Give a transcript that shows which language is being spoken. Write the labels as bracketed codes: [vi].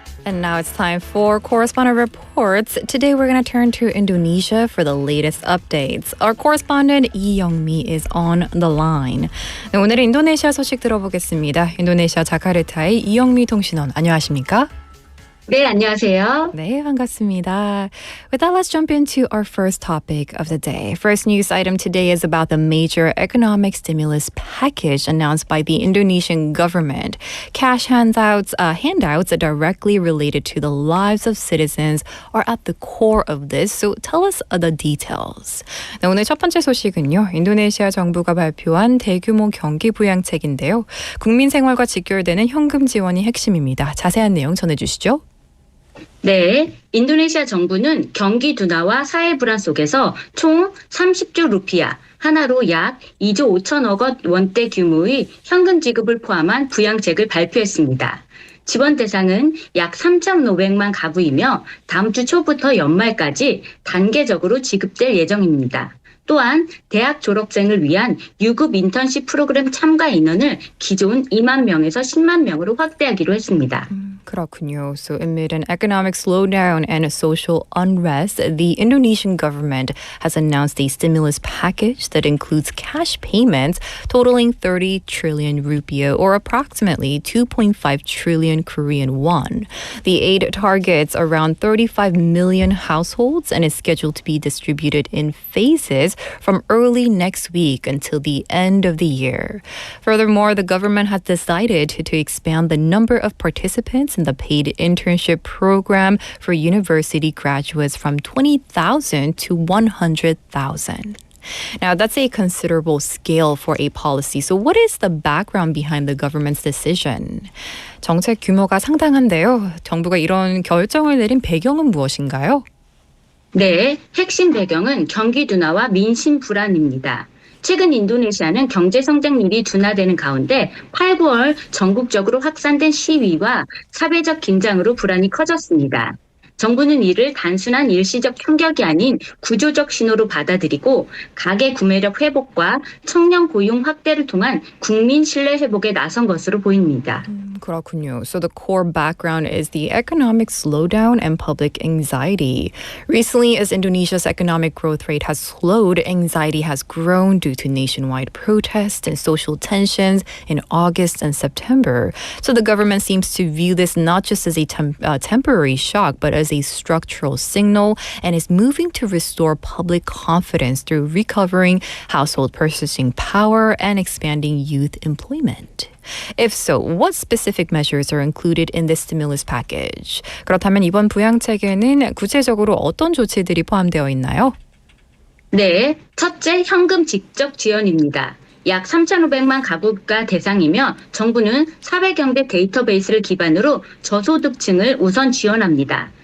[en] And now it's time for Correspondent Reports. Today we're going to turn to Indonesia for the latest updates. Our correspondent 이영미 is on the line. [ko] 네, 오늘은 인도네시아 소식 들어보겠습니다. 인도네시아 자카르타의 이영미 통신원, 안녕하십니까? 네, 안녕하세요. 네, 반갑습니다. [en] With that, let's jump into our first topic of the day. First news item today is about the major economic stimulus package announced by the Indonesian government. Cash handouts directly related to the lives of citizens are at the core of this. So tell us the details. [ko] 네, 오늘 첫 번째 소식은요. 인도네시아 정부가 발표한 대규모 경기부양책인데요. 국민 생활과 직결되는 현금 지원이 핵심입니다. 자세한 내용 전해주시죠. 네, 인도네시아 정부는 경기 둔화와 사회 불안 속에서 총 30조 루피아, 하나로 약 2조 5천억 원대 규모의 현금 지급을 포함한 부양책을 발표했습니다. 지원 대상은 약 3,500만 가구이며 다음 주 초부터 연말까지 단계적으로 지급될 예정입니다. 또한 대학 졸업생을 위한 유급 인턴십 프로그램 참가 인원을 기존 2만 명에서 10만 명으로 확대하기로 했습니다. 그렇군요. [en] So amid an economic slowdown and a social unrest, the Indonesian government has announced a stimulus package that includes cash payments totaling 30 trillion rupiah or approximately 2.5 trillion Korean won. The aid targets around 35 million households and is scheduled to be distributed in phases from early next week until the end of the year. Furthermore, the government has decided to expand the number of participants in the paid internship program for university graduates from 20,000 to 100,000. Now, that's a considerable scale for a policy. So what is the background behind the government's decision? [ko] 정책 규모가 상당한데요. 정부가 이런 결정을 내린 배경은 무엇인가요? 네, 핵심 배경은 경기 둔화와 민심 불안입니다. 최근 인도네시아는 경제 성장률이 둔화되는 가운데 8, 9월 전국적으로 확산된 시위와 사회적 긴장으로 불안이 커졌습니다. 정부는 이를 단순한 일시적 충격이 아닌 구조적 신호로 받아들이고 가계 구매력 회복과 청년 고용 확대를 통한 국민 신뢰 회복에 나선 것으로 보입니다. 그렇군요. [en] So the core background is the economic slowdown and public anxiety. Recently, as Indonesia's economic growth rate has slowed, anxiety has grown due to nationwide protests and social tensions in August and September. So the government seems to view this not just as a temporary shock, but as a structural signal and is moving to restore public confidence through recovering household purchasing power and expanding youth employment. If so, what specific measures are included in this stimulus package? [ko] 그렇다면 이번 부양책에는 구체적으로 어떤 조치들이 포함되어 있나요? 네, 첫째 현금 직접 지원입니다. 약 3,500만 가구가 대상이며 정부는 사회경제 데이터베이스를 기반으로 저소득층을 우선 지원합니다.